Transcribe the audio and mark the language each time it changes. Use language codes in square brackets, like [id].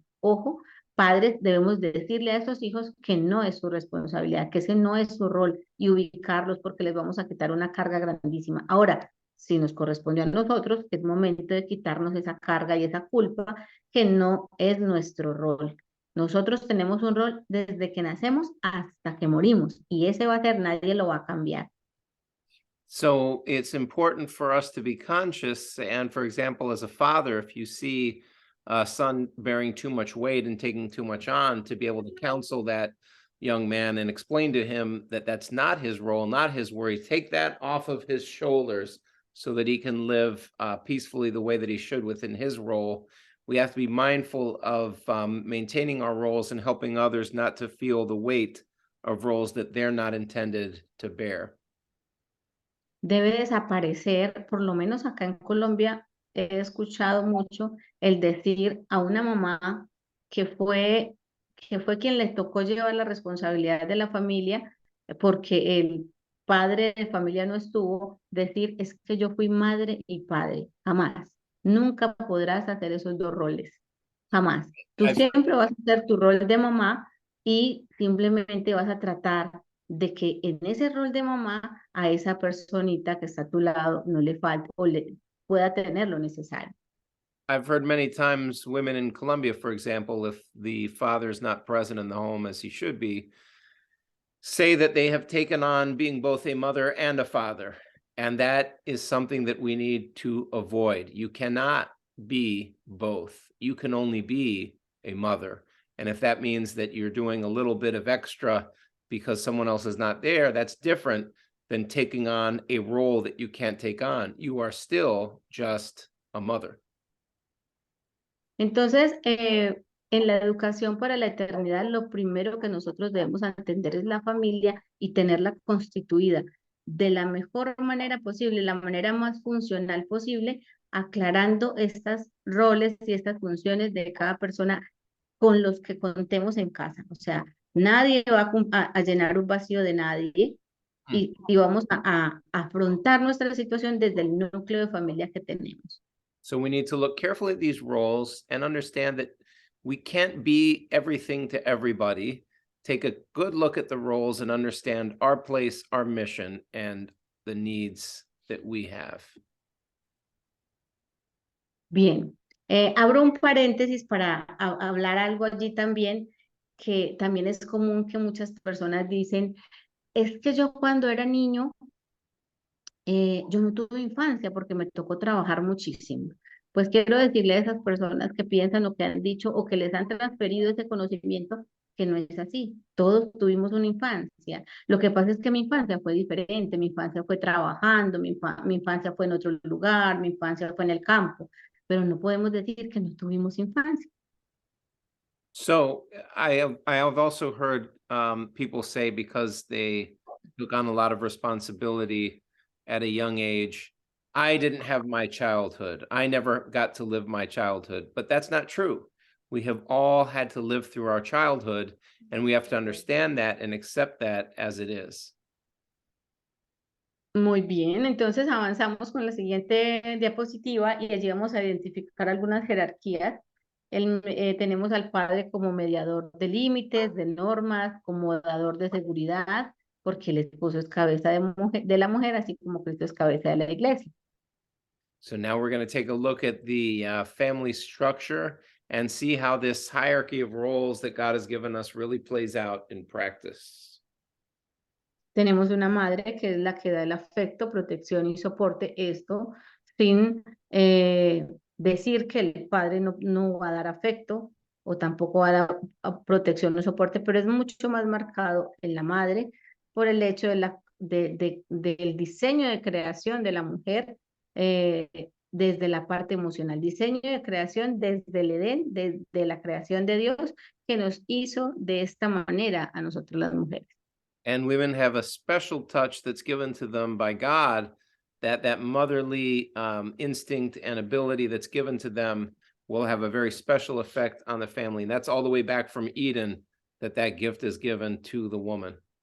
[es] Ojo, padres, debemos decirle a esos hijos que no es su responsabilidad, que ese no es su rol, y ubicarlos porque les vamos a quitar una carga grandísima. Ahora, si nos corresponde a nosotros, es momento de quitarnos esa carga y esa culpa que no es nuestro rol. Nosotros tenemos un rol desde que nacemos hasta que morimos, y ese va a ser, nadie lo va a cambiar. [en] So it's important for us to be conscious. And for example, as a father, if you see a son bearing too much weight and taking too much on, to be able to counsel that young man and explain to him that that's not his role, not his worry. Take that off of his shoulders so that he can live peacefully the way that he should within his role. We have to be mindful of maintaining our roles and helping others not to feel the weight of roles that they're not intended to bear. [es] Debe desaparecer, por lo menos acá en Colombia, he escuchado mucho el decir a una mamá que fue quien le tocó llevar la responsabilidad de la familia porque el padre de familia no estuvo, decir es que yo fui madre y padre, jamás. Nunca podrás hacer esos dos roles, jamás. Tú siempre vas a hacer tu rol de mamá y simplemente vas a tratar de que en ese rol de mamá a esa personita que está a tu lado no le falte o le pueda tener lo necesario. [en] I've heard many times women in Colombia, for example, if the father's not present in the home as he should be, say that they have taken on being both a mother and a father. And that is something that we need to avoid. You cannot be both. You can only be a mother. And if that means that you're doing a little bit of extra because someone else is not there, that's different than taking on a role that you can't take on. You are still just a mother. [es] Entonces, en la educación para la eternidad, lo primero que nosotros debemos entender es la familia y tenerla constituida de la mejor manera posible, la manera más funcional posible, aclarando estos roles y estas funciones de cada persona con los que contemos en casa. O sea, nadie va a llenar un vacío de nadie y vamos a afrontar nuestra situación desde el núcleo de familia que tenemos. [en] So we need to look carefully at these roles and understand that we can't be everything to everybody. Take a good look at the roles and understand our place, our mission, and the needs that we have. [es] Bien, abro un paréntesis para hablar algo allí también, que también es común que muchas personas dicen, es que yo cuando era niño, yo no tuve infancia porque me tocó trabajar muchísimo. Pues quiero decirle a esas personas que piensan lo que han dicho o que les han transferido ese conocimiento, que no es así. Todos tuvimos una infancia. Lo que pasa es que mi infancia fue diferente. Mi infancia fue trabajando, mi infancia fue en otro lugar, mi infancia fue en el campo. Pero no podemos decir que no tuvimos infancia. [en] So I have also heard people say because they took on a lot of responsibility at a young age, I didn't have my childhood. I never got to live my childhood, but that's not true. We have all had to live through our childhood, and we have to understand that and accept that as it is. [es] Muy bien, entonces avanzamos con la siguiente diapositiva y allí vamos a identificar algunas jerarquías. Tenemos al padre como mediador de límites, de normas, como dador de seguridad, porque el esposo es cabeza de la mujer, así como Cristo es cabeza de la iglesia. [en] So now we're going to take a look at the family structure and see how this hierarchy of roles that God has given us really plays out in practice. [es] Tenemos una madre que es la que da el afecto, protección y soporte, esto sin decir que el padre no va a dar afecto o tampoco va a dar protección o soporte, pero es mucho más marcado en la madre por el hecho del diseño de creación de la mujer, desde la parte emocional, diseño de creación desde el Edén, desde la creación de Dios que nos hizo de esta manera a nosotros las mujeres. [en] And women have a special touch that's given to them by God, that motherly instinct and ability that's given to them will have a very special effect on the family. And that's all the way back from Eden, that gift is given to the woman.